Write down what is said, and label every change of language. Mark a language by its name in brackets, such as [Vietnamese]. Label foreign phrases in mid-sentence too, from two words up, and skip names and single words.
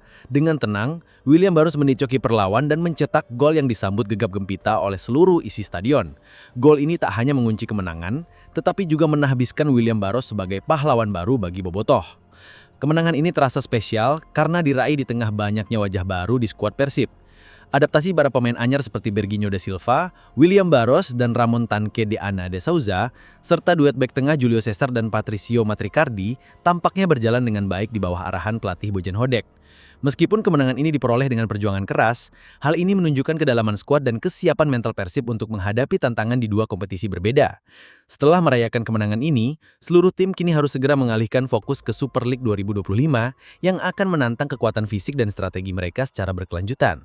[Indonesian] Dengan tenang, William Barros menicoki perlawan dan mencetak gol yang disambut gegap gempita oleh seluruh isi stadion. Gol ini tak hanya mengunci kemenangan, tetapi juga menahbiskan William Barros sebagai pahlawan baru bagi Bobotoh. Kemenangan ini terasa spesial karena diraih di tengah banyaknya wajah baru di skuad Persib. Adaptasi para pemain anyar seperti Berginho da Silva, William Barros, dan Ramon Tanque de Ana de Souza, serta duet bek tengah Julio Cesar dan Patricio Matricardi tampaknya berjalan dengan baik di bawah arahan pelatih Bojan Hodek. Meskipun kemenangan ini diperoleh dengan perjuangan keras, hal ini menunjukkan kedalaman skuad dan kesiapan mental Persib untuk menghadapi tantangan di dua kompetisi berbeda. Setelah merayakan kemenangan ini, seluruh tim kini harus segera mengalihkan fokus ke Super League 2025 yang akan menantang kekuatan fisik dan strategi mereka secara berkelanjutan.